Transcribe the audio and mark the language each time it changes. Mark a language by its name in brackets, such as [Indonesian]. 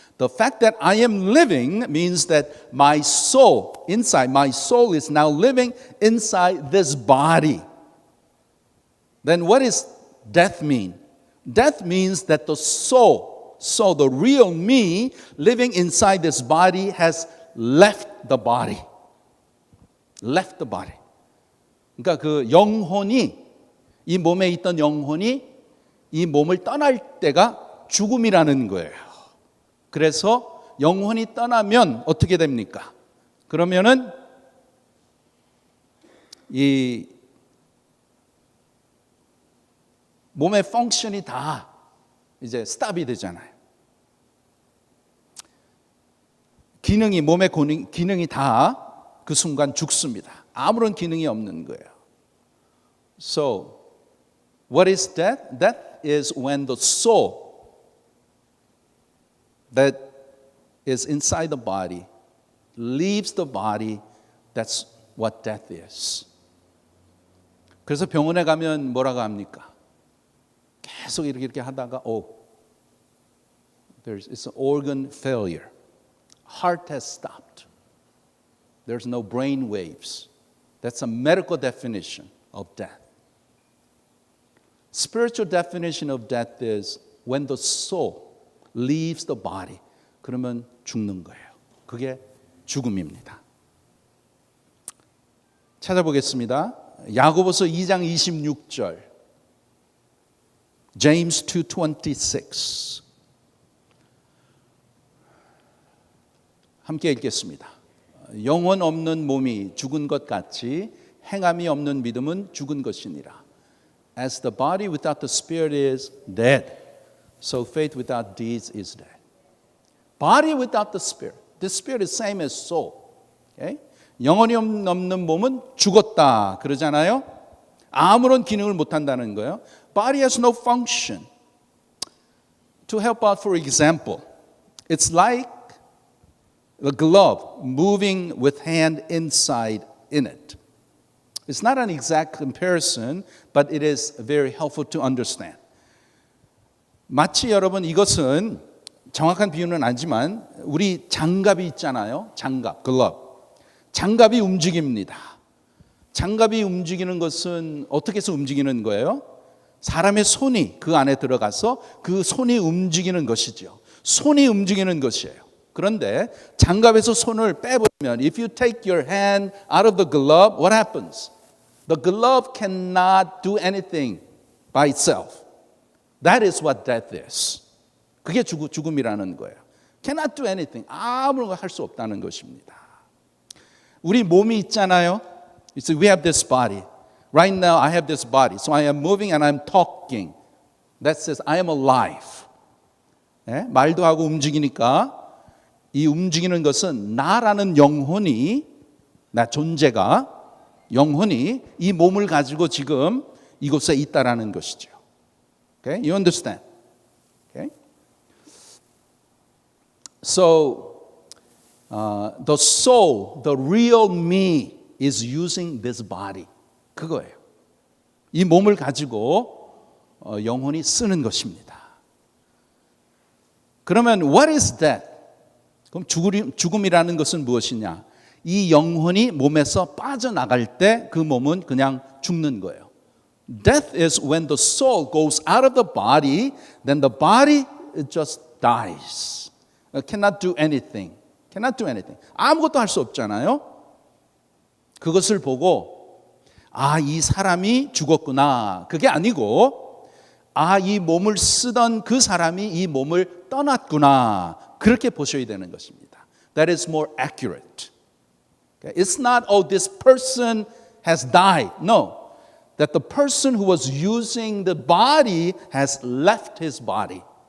[English] The fact that I am living means that my soul is now living inside this body. Then what does death mean? Death means that the soul, the real me living inside this body has left the body. Left the body. [Korean] 그러니까 그 영혼이, 이 몸에 있던 영혼이 이 몸을 떠날 때가 죽음이라는 거예요. 그래서 영혼이 떠나면 어떻게 됩니까? 그러면은 이 몸의 펑션이 다 이제 스탑이 되잖아요. 기능이, 몸의 기능이 다 그 순간 죽습니다. 아무런 기능이 없는 거예요. [English] So, what is death? Death is when the soul that is inside the body leaves the body. That's what death is. [Korean] 그래서 병원에 가면 뭐라고 합니까? 계속 이렇게 하다가 [English] it's an organ failure. Heart has stopped. There's no brain waves. That's a medical definition of death. Spiritual definition of death is when the soul leaves the body. [Korean] 그러면 죽는 거예요. 그게 죽음입니다. 찾아보겠습니다. 야고보서 2장 26절. [English] James 2:26. [Korean] 함께 읽겠습니다. 영혼 없는 몸이 죽은 것 같이 행함이 없는 믿음은 죽은 것이니라. [English] As the body without the spirit is dead, so faith without deeds is dead. Body without the spirit. The spirit is same as soul. Okay? [Korean] 영혼이 없는 몸은 죽었다 그러잖아요. 아무런 기능을 못 한다는 거예요. [English] Body has no function. To help out, for example, it's like the glove moving with hand inside in it. It's not an exact comparison, but it is very helpful to understand. [Korean] 마치 여러분 이것은 정확한 비유는 아니지만 우리 장갑이 있잖아요. 장갑, glove. 장갑이 움직입니다. 장갑이 움직이는 것은 어떻게 해서 움직이는 거예요? 사람의 손이 그 안에 들어가서 그 손이 움직이는 것이죠. 손이 움직이는 것이에요. 그런데 장갑에서 손을 빼버리면 [English] if you take your hand out of the glove, what happens? The glove cannot do anything by itself. That is what death is. [Korean] 그게 죽음이라는 거예요. [English] Cannot do anything. [Korean] 아무런 걸 할 수 없다는 것입니다. 우리 몸이 있잖아요. [English] So we have this body. Right now I have this body. So I am moving and I'm talking. That says I am alive. 네? [Korean] 말도 하고 움직이니까 이 움직이는 것은 나라는 영혼이, 나 존재가, 영혼이 이 몸을 가지고 지금 이곳에 있다라는 것이죠. [English] Okay? You understand? Okay? So the soul, the real me is using this body. [Korean] 그거예요. 이 몸을 가지고 영혼이 쓰는 것입니다. 그러면 [English] what is that? [Korean] 그럼 죽음이라는 것은 무엇이냐? 이 영혼이 몸에서 빠져나갈 때 그 몸은 그냥 죽는 거예요. [English] Death is when the soul goes out of the body, then the body just dies. Cannot do anything. Cannot do anything. [Korean] 아무것도 할 수 없잖아요. 그것을 보고 아, 이 사람이 죽었구나. 그게 아니고 아, 이 몸을 쓰던 그 사람이 이 몸을 떠났구나. 그렇게 보셔야 되는 것입니다. [English] That is more accurate. It's not, oh, this person has died. No. That the person who was using the body has left his body.